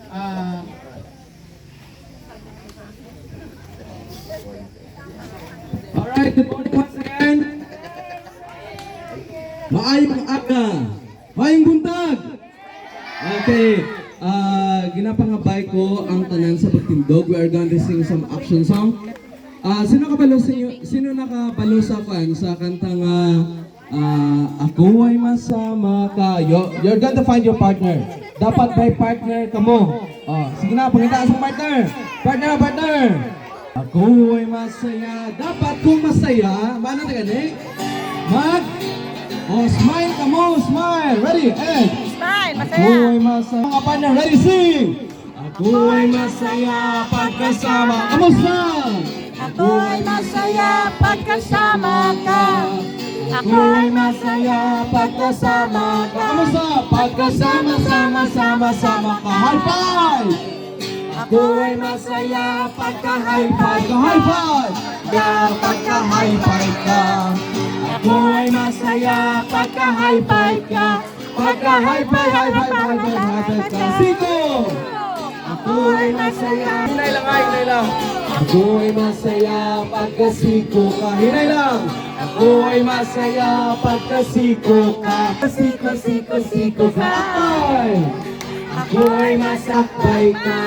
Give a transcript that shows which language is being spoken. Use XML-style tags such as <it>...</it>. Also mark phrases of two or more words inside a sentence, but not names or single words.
<en>Alright, good morning once again.</en> <hil>Maayong aga. Maayong buntag. Okay, ginapangabay ko ang tanan sa pagtindog.</hil> <en>We are going to sing some action song.</en> <hil>Sino nakabalo sa kantang</hil> <tl>Ako ay masama ka.</tl> <en>You're going to find your partner.</en> <hil>Dapat may partner ka mo. Sige na, pangitaan sa partner.</hil> <tl>Partner. Ako ay masaya.</tl> <hil>Dapat kung masaya, mana na gani?</hil> <en>Smile ka mo, smile. Ready, and Smile,</en> <tl>Ako masaya. ay masaya. Mga partner,</tl> <en>ready, sing!</en> <tl>Ako ay masaya pagkasama. Kamusta? Ako ay masaya pagkasama ka. Ako ay masaya pagkasama ka. Kamusta? Pagkasama, sama ka.</tl> <en>High five!</en> <tl>Ako ay masaya pagka-</tl> <en>high five. High five!</en> <tl>ka pagka</tl> <en>high five</en> <tl>ka. Ako ay masaya pagka</tl> <en>high five</en> <tl>ka. Pagka</tl> <en>high five, high five, high five, high five</en> <tl>ka. Siko! Ako ay masaya.</tl> <hil>Hinay lang, hinay lang.</hil> <tl>Ako ay masaya pagka siko ka.</tl> <hil>Hinay lang.</hil> <tl>Ako ay masaya pagka siko ka. Siko, siko, siko ka. Ay! Ako ay masakbay ka.</tl>